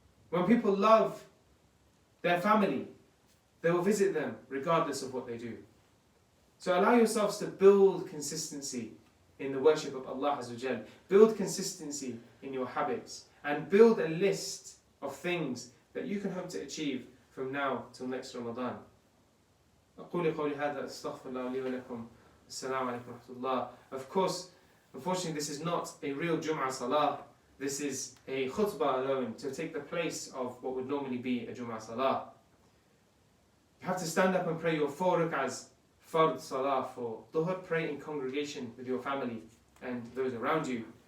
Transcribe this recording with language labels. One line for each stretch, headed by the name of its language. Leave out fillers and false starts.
English: When people love their family, they will visit them regardless of what they do. So allow yourselves to build consistency in the worship of Allah Azza wa Jal. Build consistency in your habits, and build a list of things that you can hope to achieve from now till next Ramadan.
Arabic: أقول قولي هذا أستغفر الله لي ولكم. السلام عليكم ورحمة الله.
English: Of course, unfortunately, this is not a real Jum'ah Salah. This is a khutbah alone to take the place of what would normally be a Jum'ah Salah. You have to stand up and pray your 4 rak'ahs, Fard Salah for Dhuhr. Pray in congregation with your family and those around you.